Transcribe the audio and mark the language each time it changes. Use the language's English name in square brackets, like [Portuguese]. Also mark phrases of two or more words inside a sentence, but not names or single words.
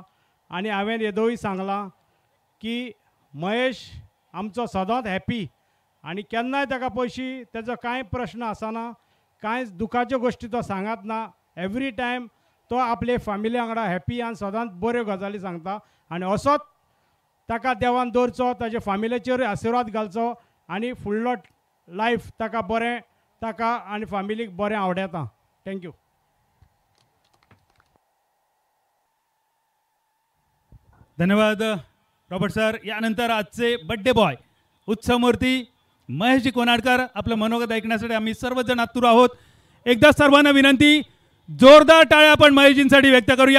[Konkani] आनी हांवें येदोळी सांगलां की महेश आमचो सदांच हॅपी आनी केन्नाय ताका पयशी तेजो कांय प्रश्न आसना, कांय दुखाच्यो गोश्टी तो सांगत ना. [English] every time [Konkani] तो आपले फॅमिली वांगडा हॅपी आनी सदांच बऱ्यो गजाली सांगता. आनी असोच ताका देवान दवरचो, ताजे फॅमिलीचेर आशिर्वाद घालचो आनी फुडलो लायफ ताका बरें, ताका आनी फॅमिलीक बरें आवडेता. थँक्यू. धन्यवाद रॉबर्ट सर. [Marathi] यानंतर आजचे [English] birthday boy [Marathi] उत्सवमूर्ती महेशजी कोनाडकर, आपलं मनोगत ऐकण्यासाठी आम्ही सर्वजण आतुर आहोत. एकदा सर्वांना विनंती, जोरदार टाळ्या आपण महेशजींसाठी व्यक्त करूया.